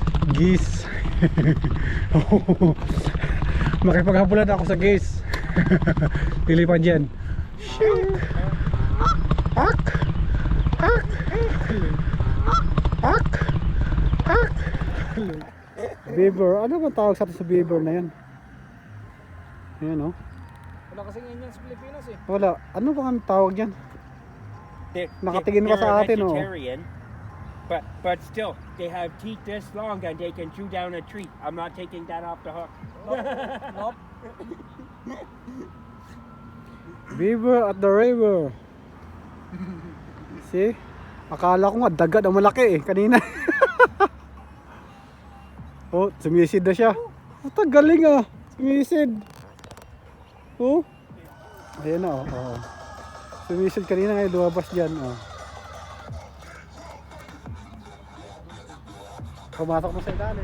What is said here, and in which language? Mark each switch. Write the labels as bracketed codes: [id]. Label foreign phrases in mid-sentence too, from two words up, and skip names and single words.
[tl] Gis. Makipaghabulan ako sa gis. Pilipan dyan. Shink. Ak. Ak. Ak. Ak. Beaver. Ano ba tawag sa beaver na yan? Ayan o. Wala kasing ganyan sa Pilipinas eh. Wala. Ano ba ang tawag dyan? Nakatingin pa sa atin o. [en] But still, they have teeth this long and they can chew down a tree. I'm not taking that off the hook. Nope. Beaver at the river. See? [tl] Akala ko nga dagat ang malaki eh kanina. Oh, sumisid na siya. Oh, galing ah. Sumisid. Oh. Ayan na oh. Oh. Sumisid kanina ngayon lumabas dyan oh. Pumasok na sa ilalim.